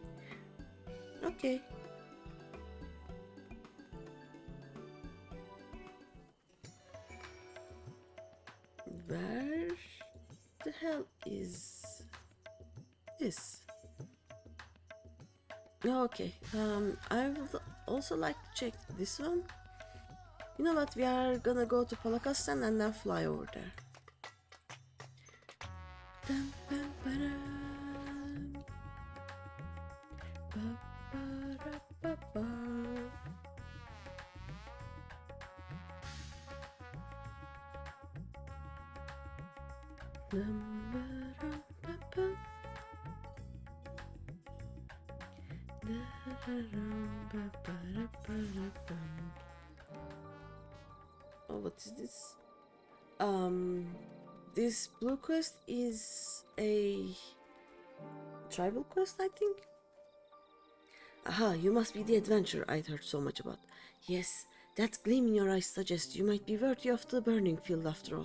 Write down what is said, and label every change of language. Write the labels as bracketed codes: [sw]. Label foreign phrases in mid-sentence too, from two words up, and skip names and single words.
[en] Okay. Where the hell is this? Okay, I would also like to check this one. You know what, we are gonna go to Palakastan and then fly over there. Dum, bum, ba-dum. Ba-ba-da-ba-ba. Dum, ba-dum, ba-ba. what is this? This blue quest is a tribal quest, I think. Aha, you must be the adventurer I'd heard so much about. Yes, that gleam in your eyes suggests you might be worthy of the burning field after all.